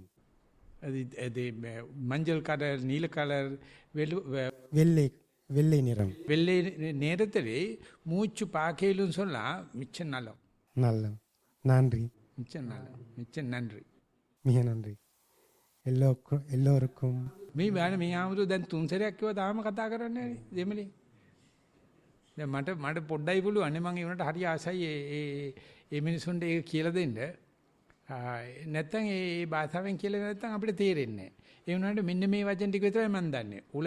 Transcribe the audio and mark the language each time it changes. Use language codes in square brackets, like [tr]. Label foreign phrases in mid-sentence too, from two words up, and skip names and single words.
[ta] அது மஞ்சள் கலர் நீல கலர் வெள்ளை நிறம். வெள்ளை நேரத்தில் மூச்சு பார்க்கலும் சொன்னா மிச்சம் நல்லம். நல்ல நன்றி. மிச்சம் நன்றி. மிக நன்றி. எல்லோருக்கும் [si] මේ ආමුදු දැන් තුන් සැරයක් කිව්වා තාම කතා කරන්නේ නැහැ දෙමලේ. දැන් මට පොඩ්ඩයි පුළුවන් මම ඒ උනට හරි ආසයි ඒ මිනිසුන්ට ඒක කියලා දෙන්න. නැත්තම් ඒ භාෂාවෙන් කියලා නැත්තම් අපිට තේරෙන්නේ නැහැ. ඒ උනාට මෙන්න මේ වචන ටික විතරයි මම දන්නේ.